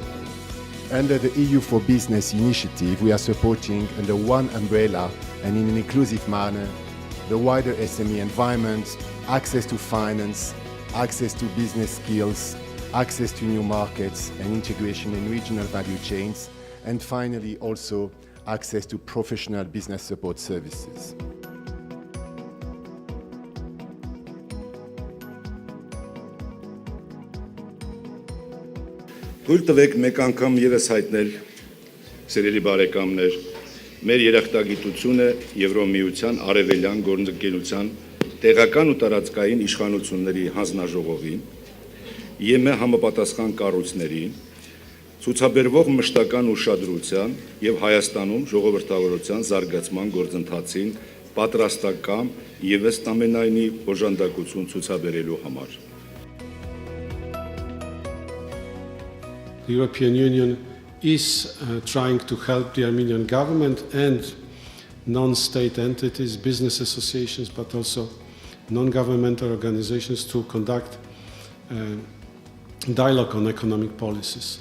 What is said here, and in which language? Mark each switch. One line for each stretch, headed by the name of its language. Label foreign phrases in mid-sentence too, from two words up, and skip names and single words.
English: Under the EU4Business initiative, we are supporting under one umbrella and in an inclusive manner the wider SME environment, access to finance, access to business skills, access to new markets and integration in regional value chains, and finally also access to professional business support services.
Armenian: Թույլ տվեք մեկ անգամ ևս հայտնել, սիրելի բարեկամներ, մեր երախտագիտությունը Եվրոմիության արևելյան գործընկերության տեղական ու տարածքային իշխանությունների հանձնաժողովին, ԵՄ համապատասխան կառույցներին, ցուցաբերվող մշտական ուշադրության եւ Հայաստանում ժողովրդավարության զարգացման գործընթացին պատրաստական եւ ըստ ամենայնի օժանդակություն ցուցաբերելու համար։
English: The European Union is trying to help the Armenian government and non-state entities, business associations, but also non-governmental organizations to conduct dialogue on economic policies.